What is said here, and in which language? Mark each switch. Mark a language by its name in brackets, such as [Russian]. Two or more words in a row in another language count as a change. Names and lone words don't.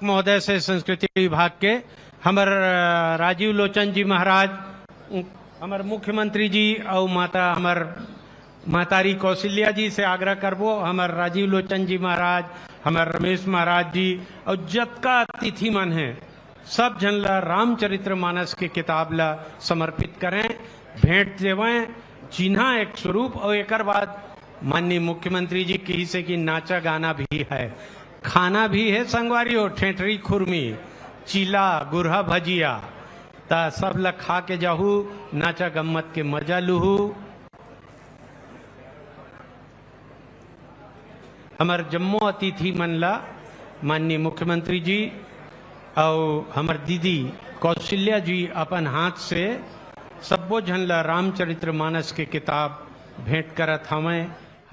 [Chhattisgarhi] महोदय से संस्कृति विभाग के हमार राजीव लोचन जी महाराज, हमार मुख्यमंत्री जी और माता हमार महतारी कौशल्या जी से आग्रह करबो हमार राजीव लोचन जी महाराज, हमार रमेश महाराज जी और जतका अतिथि मन है सब जन ला रामचरित्र मानस के किताब ला समर्पित करें, भेंट देवें, चिन्हा एक स्वरूप। और एक बाद माननीय मुख्यमंत्री जी की से कि नाचा गाना भी है, खाना भी है संगवारी हो, ठेठरी खुरमी, चीला, गुरहा भजिया, ता सब ला खा के जाहू, नाचा गम्मत के मजा लूहू। हमार जम्मो अतिथि मन ला माननीय मुख्यमंत्री जी और हमार दीदी कौशल्या जी अपन हाथ से सबो जन ला रामचरित्र मानस के किताब भेंट करत हमें।